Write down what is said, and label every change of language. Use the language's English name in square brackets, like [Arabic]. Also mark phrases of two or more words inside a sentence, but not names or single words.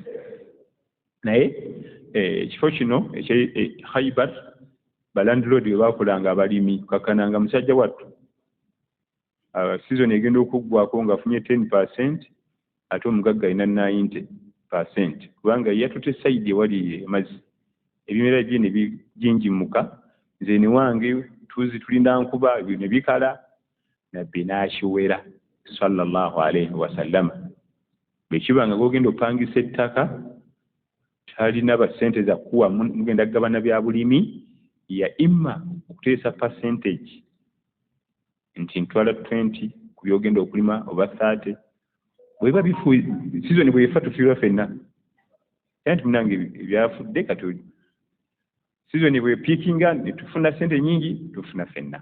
[Ganda] Naye ekifo kino ekye Khaybar balandiroodi bwe baakolanga abalimi kakananga musajja wattu sizoni egenda okuggwako ng'afunye 10% ate omugagga alina 90%, kubanga yatutte sayidi ewali amazzi, ebimera bye ne bijinjimuka, nze ne wange tulinda nkuba ne bikala, nabbi n'akiwera [Arabic] صلى الله عليه وسلم. [Ganda] Bwe kibanga gw'ogenda opangisa ettaka talina basente za kuwa mugenda kugabana bya bulimi, ya imma okuteesa percentage nti ntwala 20 ku byogenda okulima oba 30. Bweba bifu sizoni bwe yefa tufiirwa ffenna, yanti munange byafudde kati sizoni bwe piikinga ne tufuna sente nyingi tufuna ffenna.